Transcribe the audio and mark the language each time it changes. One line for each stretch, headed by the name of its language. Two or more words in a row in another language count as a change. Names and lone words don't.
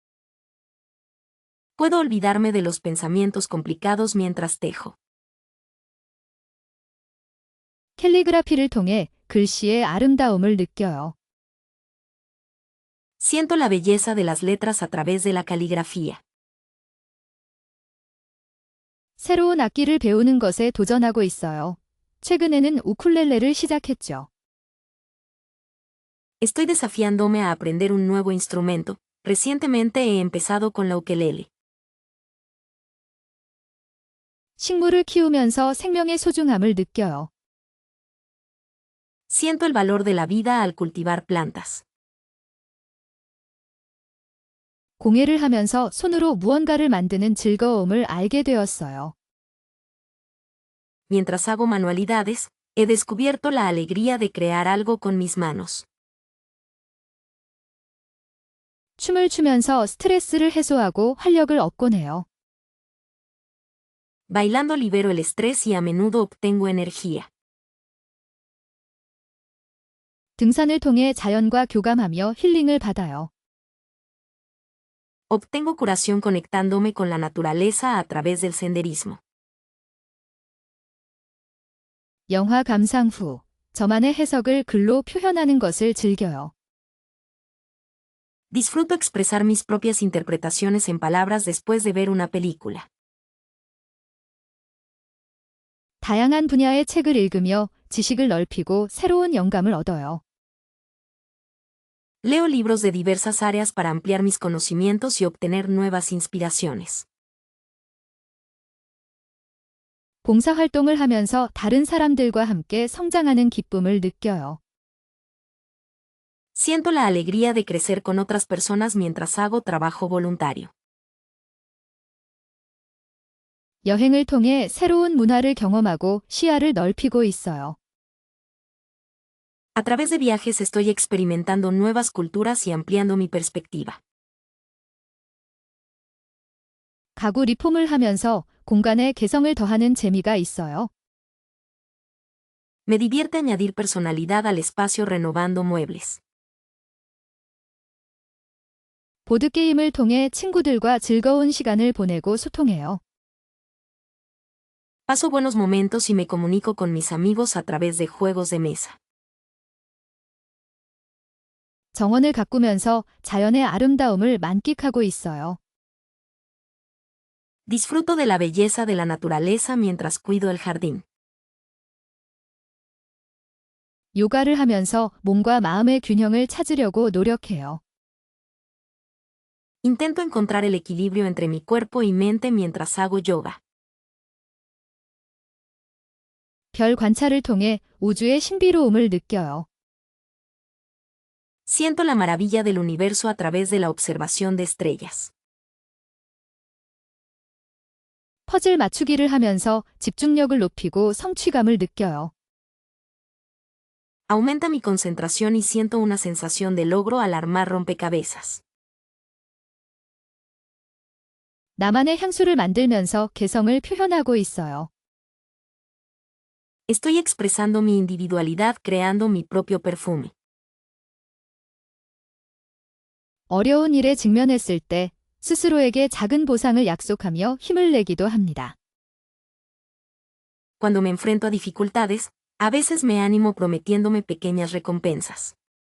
Spanish: Puedo olvidarme de los pensamientos complicados mientras tejo.
Korean: 캘리그라피를 통해 글씨의 아름다움을 느껴요.
Spanish: Siento la belleza de las letras a través de la caligrafía.
Korean: 새로운 악기를 배우는 것에 도전하고 있어요. 최근에는 우쿨렐레를 시작했죠.
Spanish: Estoy desafiándome a aprender un nuevo instrumento. Recientemente he empezado con la ukelele.
Korean: 식물을 키우면서 생명의 소중함을 느껴요.
Spanish: Siento el valor de la vida al cultivar plantas.
Korean: 공예를 하면서 손으로 무언가를 만드는 즐거움을 알게 되었어요.
Spanish: Mientras hago manualidades, he descubierto la alegría de crear algo con mis manos.
Korean: 춤을 추면서 스트레스를 해소하고 활력을 얻곤 해요.
Spanish: Bailando libero el estrés y a menudo obtengo energía.
Korean: 등산을 통해 자연과 교감하며 힐링을 받아요.
Spanish: Obtengo curación conectándome con la naturaleza a través del senderismo.
Korean: 영화 감상 후 저만의 해석을 글로 표현하는 것을 즐겨요.
Spanish: Disfruto expresar mis propias interpretaciones en palabras después de ver una película.
Korean: 다양한 분야의 책을 읽으며 지식을 넓히고 새로운 영감을 얻어요.
Spanish: Leo libros de diversas áreas para ampliar mis conocimientos y obtener nuevas inspiraciones.
Korean: 봉사활동을 하면서 다른 사람들과 함께 성장하는 기쁨을 느껴요.
Spanish: Siento la alegría de crecer con otras personas mientras hago trabajo voluntario.
Korean: 여행을 통해 새로운 문화를 경험하고 시야를 넓히고 있어요.
Spanish: A través de viajes estoy experimentando nuevas culturas y ampliando mi perspectiva.
Korean: 가구 리폼을 하면서 공간에 개성을 더하는 재미가 있어요.
Spanish: Me divierte añadir personalidad al espacio renovando muebles.
Korean: 보드게임을 통해 친구들과 즐거운 시간을 보내고 소통해요.
Spanish: Paso buenos momentos y me comunico con mis amigos a través de juegos de mesa.
Korean: 정원을 가꾸면서 자연의 아름다움을 만끽하고 있어요.
Spanish: Disfruto de la belleza de la naturaleza mientras cuido el jardín.
Korean: 요가를 하면서 몸과 마음의 균형을 찾으려고 노력해요.
Spanish: Intento encontrar el equilibrio entre mi cuerpo y mente mientras hago yoga.
Korean: 별 관찰을 통해 우주의 신비로움을 느껴요.
Spanish: Siento la maravilla del universo a través de la observación de estrellas.
Korean: 퍼즐 맞추기를 하면서 집중력을 높이고 성취감을 느껴요.
Spanish: Aumenta mi concentración y siento una sensación de logro al armar rompecabezas.
Korean: 나만의 향수를 만들면서 개성을 표현하고 있어요.
Spanish: Estoy expresando mi individualidad creando mi propio perfume.
Korean: 어려운 일에 직면했을 때 스스로에게 작은 보상을 약속하며 힘을 내기도 합니다.
Spanish: Cuando me enfrento a dificultades, a veces me animo prometiéndome pequeñas recompensas.